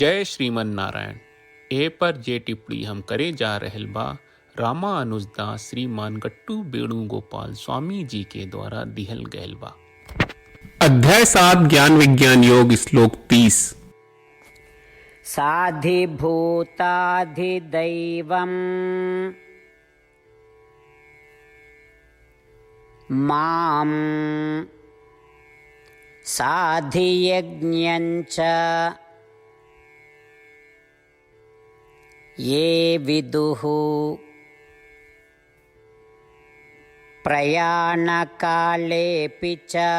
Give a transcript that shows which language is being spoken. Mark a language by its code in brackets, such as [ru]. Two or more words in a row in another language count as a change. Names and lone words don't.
[bho] जय श्रीमन नारायण। ए पर जे टिप्पणी हम करे जा रहल बा रामानुजदास श्रीमान गट्टू वेणुगोपाल स्वामी जी के द्वारा दिहल गयल बा। अध्याय 7 ज्ञान विज्ञान योग श्लोक 30। [sa] साधिभूताधिदैवम् मां साधियज्ञञ्च ये विदुः प्रयाणकालेऽपि च